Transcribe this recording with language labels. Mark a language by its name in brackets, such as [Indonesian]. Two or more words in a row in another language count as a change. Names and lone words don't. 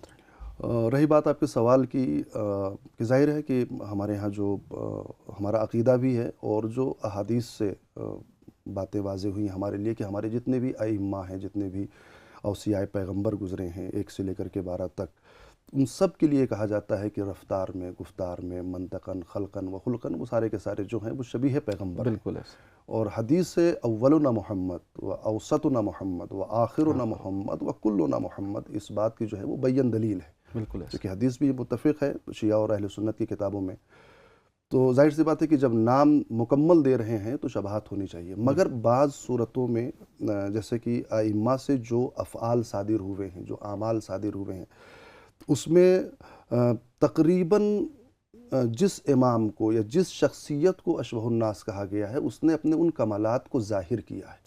[Urdu] رہی بات آپ کے سوال کی، کہ ظاہر ہے کہ ہمارے ہاں جو ہمارا عقیدہ بھی ہے اور جو احادیث سے باتیں واضح ہوئی ہمارے لیے کہ ہمارے جتنے بھی ائمہ ہیں، جتنے بھی اوصیاء پیغمبر گزرے ہیں 1 سے لے کر کے 12 تک، ان سب کے لیے کہا جاتا ہے کہ رفتار میں، گفتار میں، منطقاً، خلقاً و خلقاً وہ سارے کے سارے جو ہیں وہ شبیہ پیغمبر ہیں۔ بالکل ایسے۔ اور حدیث سے [Arabic] اولنا محمد و اوسطنا محمد و آخرنا محمد و کلنا محمد، [Urdu] اس بات کی جو ہے وہ بین دلیل ہے، بالکل ایسے۔ کیونکہ حدیث بھی متفق ہے شیعہ اور اہل سنت کی کتابوں میں۔ تو ظاہر سی بات ہے کہ جب نام مکمل دے رہے ہیں تو شباہت ہونی چاہیے، مگر بعض صورتوں میں جیسے کہ ائمہ سے جو افعال صادر ہوئے ہیں، جو اعمال صادر ہوئے ہیں، اس میں تقریباً جس امام کو یا جس شخصیت کو [Arabic] اشبہ الناس [Urdu] کہا گیا ہے اس نے اپنے ان کمالات کو ظاہر کیا ہے۔